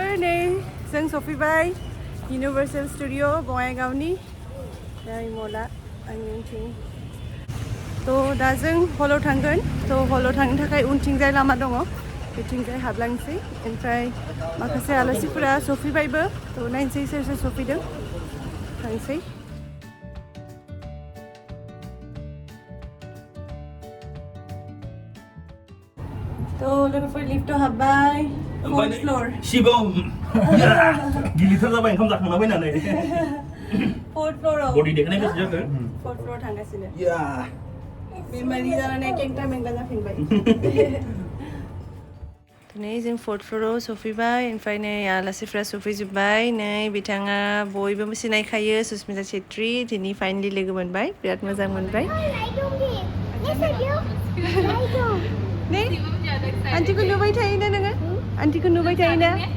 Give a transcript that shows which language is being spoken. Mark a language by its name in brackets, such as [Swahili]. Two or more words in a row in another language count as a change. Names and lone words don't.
[Bodo] नै जों सफैबाय इउनिभार्सेल स्टुडिअ बङाइगावनि मला आंनि उनथिं तो दा जों हलाव थांगोन तो हलाव थांनो थाखाय उनथिंजाय लामा दङ बेथिंजाय हाबलांसै ओमफ्राय माखासे आलासिफोरा सफैबायबो तो नायनोसै सोर सोर सफैदों थांसै तो लोगोफोर लिफ्टआव हाबबाय [English] 4th floor [Bodo] शिबम गिलिथार जाबाय ओंखाम जाखांना फैनानै [English] 4th floor [Bodo] बडि देखायनाय गोसो जाखो [English] 4th floor [Bodo] थांगासिनो बेमारि जानानै केंटा मेंगा जाफिनबाय दिनै जों [English] 4th floor [Bodo] आव सफैबाय ओमफ्राय नै आलासिफ्रा सफैजोब्बाय नै बिथाङा बयबो सिनायखायो सुस्मिता छेत्री दिनै फाइनलि लोगो मोनबाय बिराद मोजां मोनबाय नै आन्टिखौ नुबाय थायोना नोङो आन्टिखौ नुबाय थायोना